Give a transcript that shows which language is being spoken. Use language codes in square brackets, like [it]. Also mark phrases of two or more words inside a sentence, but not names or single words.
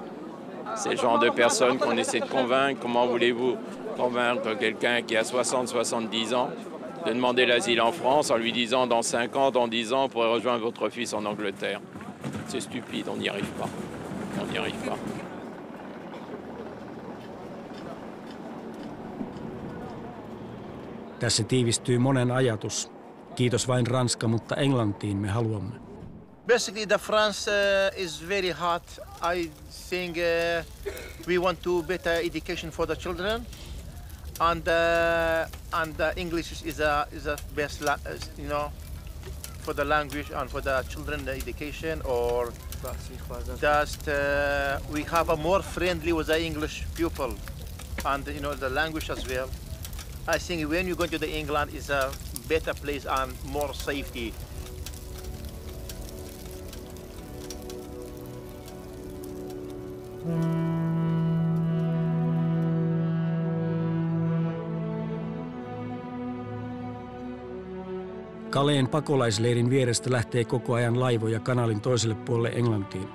[fr] C'est le genre de personne qu'on essaie de convaincre. Comment voulez-vous convaincre quelqu'un qui a 60-70 ans de demander l'asile en France en lui disant dans 5 ans, dans 10 ans, vous pourrez rejoindre votre fils en Angleterre? C'est stupide, on n'y arrive pas. On n'y arrive pas. [fi] Tässä tiivistyy monen ajatus. Kiitos vain Ranska, mutta Englantiin me haluamme. [en] Basically, the France is very hot. I think we want to better education for the children, and English is a best, for the language and for the children the education. Or just we have a more friendly with the English people, and the language as well. I think when you go to the England, is a better place and more safety. [fi] Caleen pakolaisleirin vierestä lähtee koko ajan laivoja kanaalin toiselle puolelle Englantiin.